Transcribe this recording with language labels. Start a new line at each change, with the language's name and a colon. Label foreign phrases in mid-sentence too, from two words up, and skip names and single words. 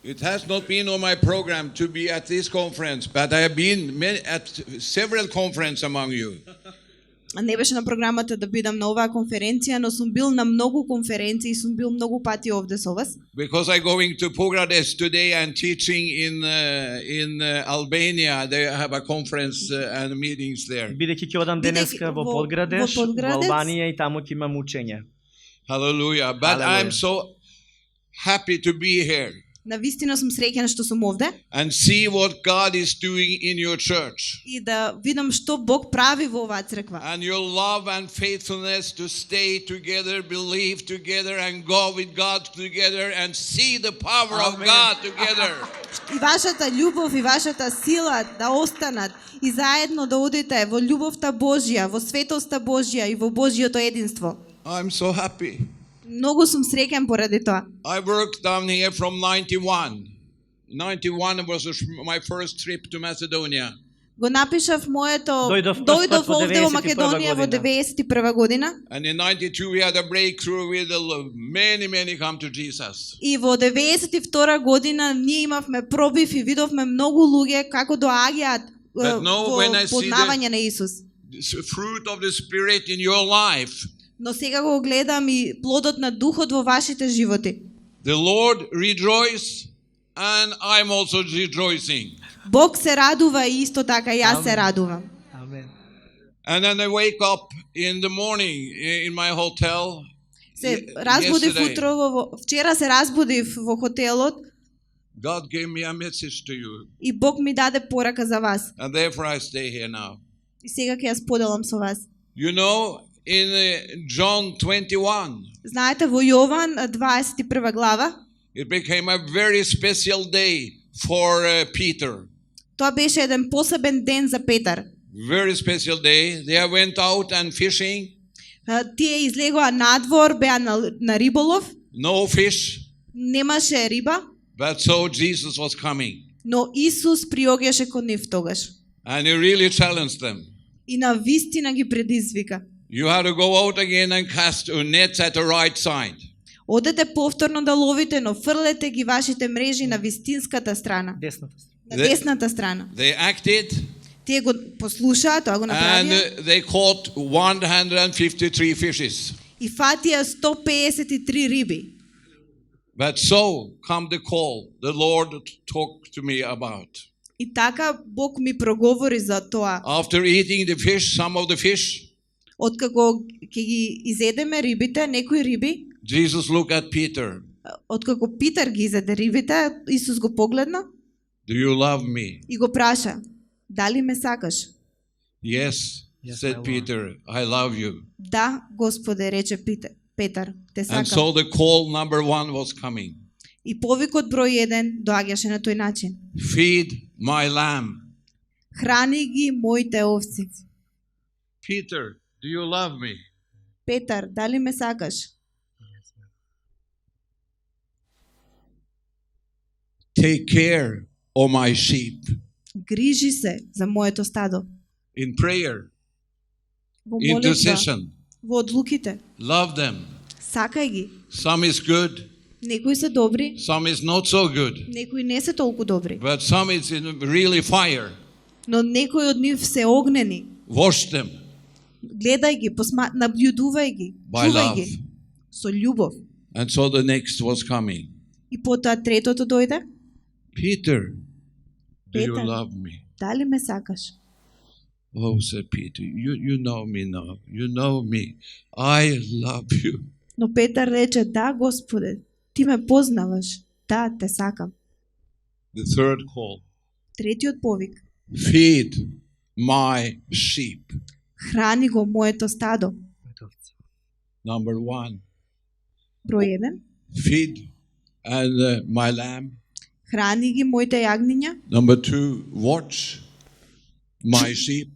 English: It has not been on my program to be at this conference, but I have been at several conferences among you.
Macedonian: Не беше на програмата да бидам на оваа конференција, но сум бил на многу конференции и сум бил многу пати овде со вас.
English: Because I'm going to Pogrades today and teaching in Albania. They have a conference and meetings there.
Macedonian: Бидејќи ќе одам денеска во Подградеш, во Албанија и таму ќе имам учење.
English: Hallelujah. But I'm so happy to be here.
Macedonian: Навистина сум среќен што сум овде.
English: And see what God is doing in your church.
Macedonian: И да видам што Бог прави во оваа црква.
English: And your love and faithfulness to stay together, believe together and go with God together and see the power of God together.
Macedonian: И вашата љубов и вашата сила да останат и заедно да одите во љубовта Божја, во светоста Божја и во Божјото единство.
English: I'm so happy.
Macedonian: Многу сум среќен поради тоа.
English: I worked down here from 91. 91 was my first trip to Macedonia.
Macedonian: Го напишав моето Дојдов овде во Македонија во 91 година.
English: And in 92 we had a breakthrough with many come to Jesus.
Macedonian: И во 92 година ние имавме пробив и видовме многу луѓе како доаѓаат во познавање на Исус.
English: The fruit of the Spirit in your life.
Macedonian: Но сега го гледам и плодот на Духот во вашите животи.
English: The Lord rejoice and I'm also rejoicing.
Macedonian: Бог се радува и исто така јас се радувам. Амен.
English: And then I wake up in the morning in my hotel.
Macedonian: Се разбудив утрово, вчера се разбудив во хотелот.
English: God gave me a message to you.
Macedonian: И Бог ми даде порака за вас.
English: And therefore I stay here now.
Macedonian: И сега ќе ја споделам со вас.
English: You know, in John 21,
Macedonian: знаете во Јован 21 глава,
English: it became a very special day for Peter.
Macedonian: Тоа беше еден посебен ден за Петар.
English: Very special day. They went out and fishing.
Macedonian: Тие излегоа надвор, беа на риболов.
English: No fish.
Macedonian: Немаше риба.
English: But so Jesus was coming.
Macedonian: Но Исус приоѓаше кон нив тогаш.
English: And he really challenged them.
Macedonian: И на вистина ги предизвика.
English: You have to go out again and cast your nets at the right side.
Macedonian: Одете повторно да ловите, но фрлете ги вашите мрежи на вистинската страна. Десната страна. На десната страна.
English: They acted.
Macedonian: Тие го послушаа, тоа го направија.
English: And they caught 153 fishes.
Macedonian: И фатија 153 риби.
English: But so come the call the Lord talked to me about.
Macedonian: И така Бог ми проговори за тоа.
English: After eating the fish, some of the fish,
Macedonian: откако ќе ги изедеме рибите, некои риби,
English: Jesus looked at Peter.
Macedonian: Откако Питер ги изеде рибите, Исус го погледна.
English: Do you love me?
Macedonian: И го праша: дали ме сакаш?
English: Yes, said Peter, I love you.
Macedonian: Да, Господе, рече Петар, те сакам.
English: And so the call number 1 was coming.
Macedonian: И повикот број 1 доаѓаше на тој начин.
English: Feed my lamb.
Macedonian: Храни ги моите овци.
English: Peter, do you love me?
Macedonian: Петар, дали ме сакаш?
English: Take care of my sheep.
Macedonian: Грижи се за моето стадо.
English: In prayer,
Macedonian: Во молитва,
English: intercession,
Macedonian: во одлуките.
English: love them.
Macedonian: Сакај ги.
English: Some is good,
Macedonian: Некои се добри,
English: some is not so good,
Macedonian: некои не се толку добри.
English: but some is in really fire.
Macedonian: Но некои од нив се огнени.
English: Wash them
Macedonian: Гледај ги, наблюдувај ги,
English: by
Macedonian: чувај
English: love.
Macedonian: ги со љубов.
English: And so the next was coming.
Macedonian: И потоа третото дојде.
English: Peter, do you Peter. love me?
Macedonian: Дали ме сакаш?
English: Oh, said Peter, you know me now. You know me. I love you.
Macedonian: Но Петар рече: да, Господе, ти ме познаваш. Да, те сакам.
English: The third call.
Macedonian: Третиот повик:
English: Feed my sheep.
Macedonian: храни го моето стадо.
English: Number 1.
Macedonian: Број 1.
English: Feed my lamb.
Macedonian: Храни ги моите јагниња.
English: Number 2. Watch my sheep.